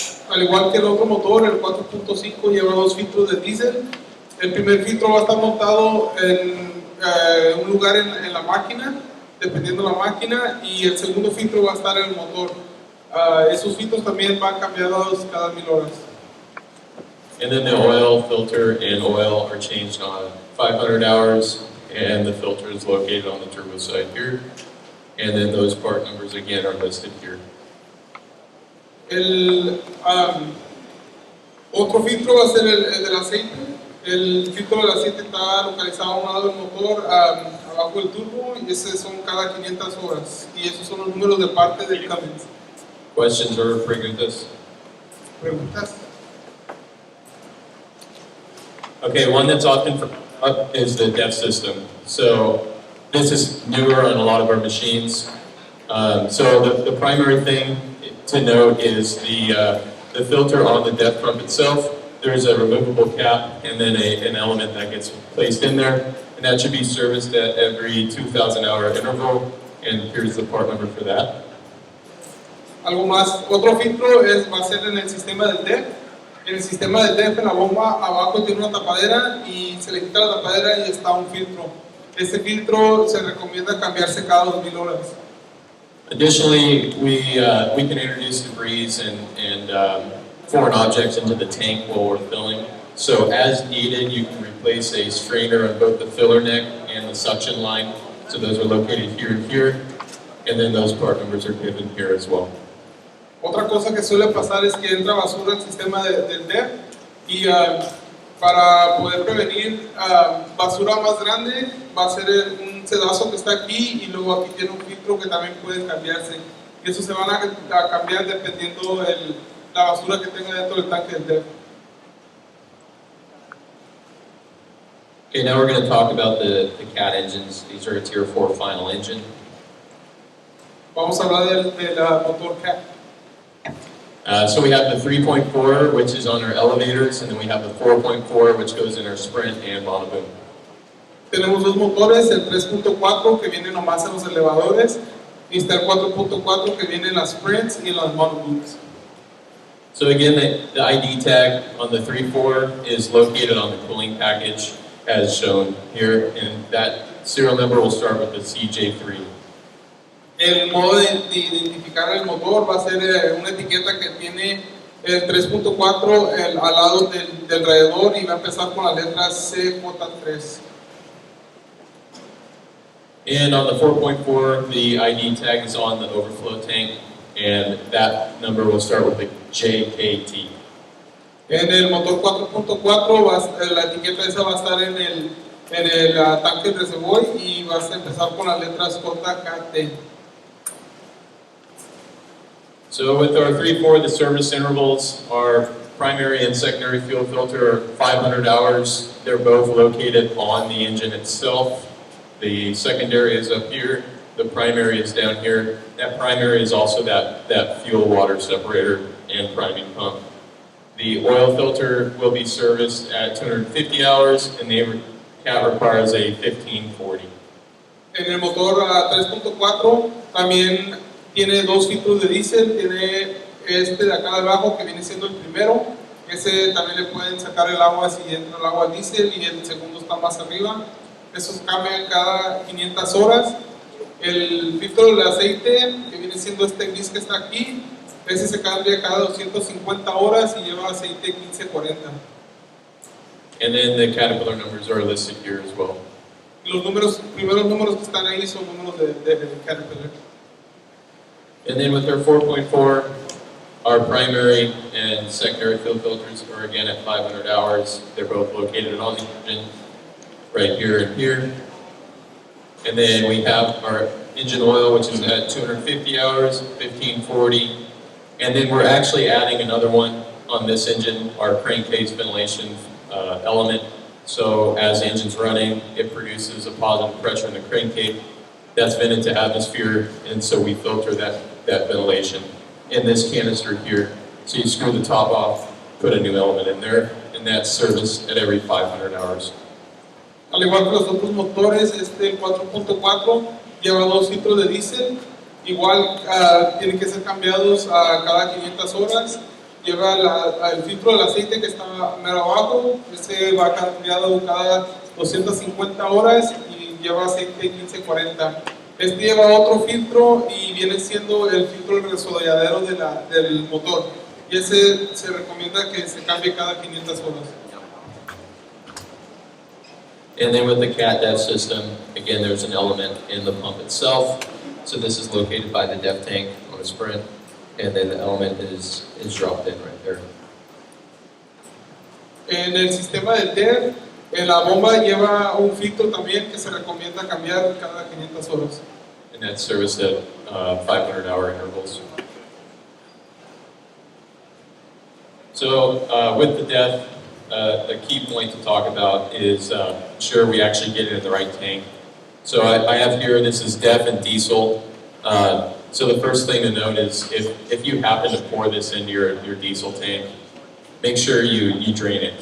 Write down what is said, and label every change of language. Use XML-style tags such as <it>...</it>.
<es>Al igual que el otro motor, el 4.5 lleva dos filtros de diésel. El primer filtro va a estar montado en un lugar en la máquina, dependiendo de la máquina, y el segundo filtro va a estar en el motor. Esos filtros también van cambiados cada 1000 horas.</es> <en>And then the oil filter and oil are changed on 500 hours, and the filter is located on the turbo side here. And then those part numbers again are listed here.</en> <es>El otro filtro va a ser el del aceite. El filtro del aceite está localizado a un lado del motor, abajo del turbo, y esos son cada 500 horas. Y esos son los números de parte del Cummins.</es> <en>Questions or</en> <es>preguntas? ¿Preguntas?</es> <en>Okay, one that's often forgotten up is the DEF system. So this is newer on a lot of our machines. So the primary thing to note is the filter on the DEF pump itself. There's a removable cap and then an element that gets placed in there, and that should be serviced at every 2,000 hour interval, and here's the part number for that.</en> <es>Algo más, otro filtro va a ser en el sistema del DEF. En el sistema del DEF, en la bomba, abajo tiene una tapadera y se le quita la tapadera y está un filtro. Este filtro se recomienda cambiarse cada 2000 horas.</es> <en>Additionally, we can introduce debris and foreign objects into the tank while we're filling. So as needed, you can replace a strainer on both the filler neck and the suction line. So those are located here and here. And then those part numbers are given here as well.</en> <es>Otra cosa que suele pasar es que entra basura al sistema del DEF y para poder prevenir basura más grande va a ser un sedazo que está aquí y luego aquí tiene un filtro que también puede cambiarse. Y eso se van a cambiar dependiendo la basura que tenga dentro del tanque del DEF.</es> <en>Okay, now we're going to talk about the CAT engines. These are a Tier 4 final engine.</en> <es>Vamos a hablar del motor CAT.</es> <en>So we have the 3.4, which is on our elevators, and then we have the 4.4, which goes in our Sprint and monoboom.</en> <es>Tenemos dos motores, el 3.4 que viene nomás en los elevadores y está el 4.4 que viene en las Sprints y en las monobooms.</es> <en>So again, the ID tag on the 3.4 is located on the cooling package as shown here, and that serial number will start with the CJ3.</en> <es>El modo de identificar el motor va a ser una etiqueta que tiene el 3.4 al lado del radiador y va a empezar con la letra CJ3.</es> <en>And on the 4.4, the ID tag is on the overflow tank, and that number will start with the JKT.</en> <es>En el motor 4.4 la etiqueta esa va a estar en el tanque de reservoir y vas a empezar con las letras JKT.</es> <en>So with our 3.4, the service intervals, our primary and secondary fuel filter are 500 hours. They're both located on the engine itself. The secondary is up here, the primary is down here. That primary is also that fuel water separator and priming pump. The oil filter will be serviced at 250 hours, and the CAT requires a 1540.</en> <es>En el motor 3.4 también tiene dos filtros de diésel, tiene este de acá de abajo que viene siendo el primero, ese también le pueden sacar el agua si entra el agua al diésel y el segundo está más arriba. Esos cambian cada 500 horas. El filtro de aceite que viene siendo este gris que está aquí, ese se cambia cada 250 horas y lleva aceite 1540.</es> <en>And then the Caterpillar numbers are listed here as well.</en> <es>Y los primeros números que están ahí son números de Caterpillar.</es> <en>And then with our 4.4, our primary and secondary fuel filters are again at 500 hours. They're both located on the engine, right here and here. And then we have our engine oil, which is at 250 hours, 1540. And then we're actually adding another one on this engine, our crankcase ventilation element. So as the engine's running, it produces a positive pressure in the crankcase. That's vented to atmosphere, and so we filter that ventilation in this canister here. So you screw the top off, put a new element in there, and that's serviced at every 500 hours.</en> <es>Al igual que los otros motores, este 4.4 lleva dos filtros de diésel, igual tienen que ser cambiados a cada 500 horas, lleva el filtro del aceite que está mero abajo, ese va cambiado cada 250 horas y lleva aceite 1540. Este lleva otro filtro y viene siendo el filtro del resolladero del motor. Y ese se recomienda que se cambie cada 500 horas.</es> <en>And then with the CAT DEF system, again, there's an element in the pump itself. So this is located by the DEF tank on a Sprint, and then the element is dropped in right there.</en> <es>En el sistema del DEF, la bomba lleva un filtro también que se recomienda cambiar cada 500 horas.</es> <en>And that's serviced at 500-hour intervals. So with the DEF, the key point to talk about is ensure we actually get it in the right tank. So I have here, this is DEF and diesel. So the first thing to note is if you happen to pour this into your diesel tank, make sure you drain it.</en>